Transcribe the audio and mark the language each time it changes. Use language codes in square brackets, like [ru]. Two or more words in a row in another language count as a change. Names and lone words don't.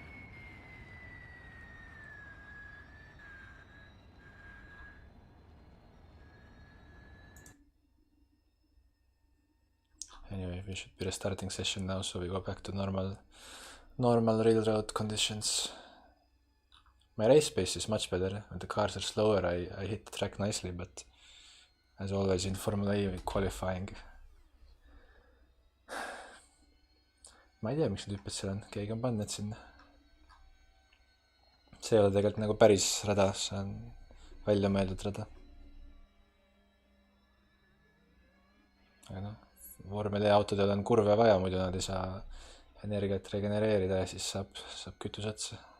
[en] Anyway, we should be restarting session now, so we go back to normal railroad conditions. My race pace is much better. When the cars are slower, I hit the track nicely, but as always in Formula E qualifying. [et] Ma ei tea, miks need hüpped seal on, keegi on pannud need sinna. See ei ole tegelikult nagu päris rada, see on välja mõeldud rada. Aga noh, vormel E autodel on kurve vaja, muidu nad ei saa energiat regenereerida ja siis saab kütus otsa.